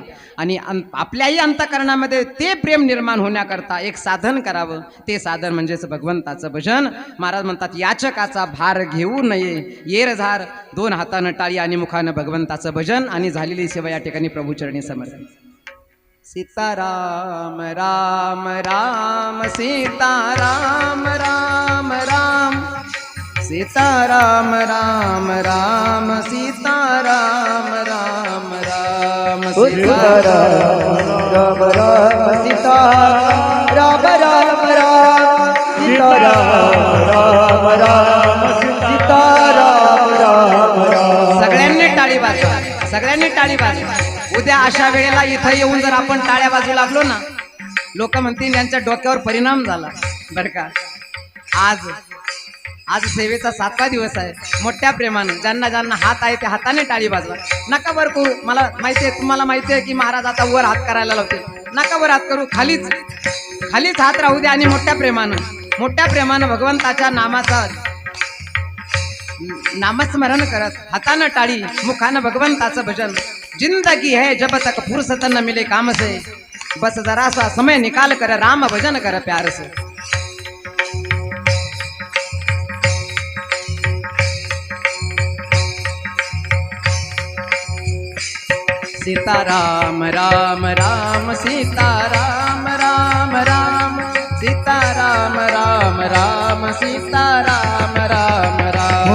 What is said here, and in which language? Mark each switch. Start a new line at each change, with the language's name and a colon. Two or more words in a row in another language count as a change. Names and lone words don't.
Marathi: आणि आपल्याही अंतःकरणामध्ये ते प्रेम निर्माण होण्याकरता एक साधन करावं. ते साधन म्हणजेच भगवंताचं भजन. महाराज म्हणतात, याचकाचा भार घेऊ नये, येर झार 2 हातानं टाळी आणि मुखानं भगवंताचं भजन. आणि झालेली सेवा या ठिकाणी प्रभूचरणी समर्पित. सीताराम राम राम सीताराम राम राम सीताराम राम राम सीताराम राम राम सीताराम राम राम सीताराम राम राम सीताराम राम राम सीताराम राम राम. सगळ्यांनी टाळी वाजवा, सगळ्यांनी टाळी वाजवा. उद्या अशा वेळेला इथं येऊन जर आपण टाळ्या वाजू लागलो ना, लोक म्हणतील यांच्या डोक्यावर परिणाम झाला बरं का. आज सेवेचा 7वा दिवस आहे. मोठ्या प्रेमानं ज्यांना ज्यांना हात आहे ते हाताने टाळी वाजवा. नका वर करू, मला माहिती आहे, तुम्हाला माहिती आहे की महाराज आता वर हात करायला लावते. नका वर हात करू, खालीच हात राहू द्या. आणि मोठ्या प्रेमानं भगवंताच्या नामस्मरण करत हातानं टाळी, मुखानं भगवंताचं भजन.
Hindi: जिंदगी है जब तक फुर्सत न मिले काम से, बस जरा सा समय निकाल कर राम भजन कर प्यार से.
Marathi: सीताराम राम राम सीताराम राम राम सीताराम राम राम सीताराम राम राम.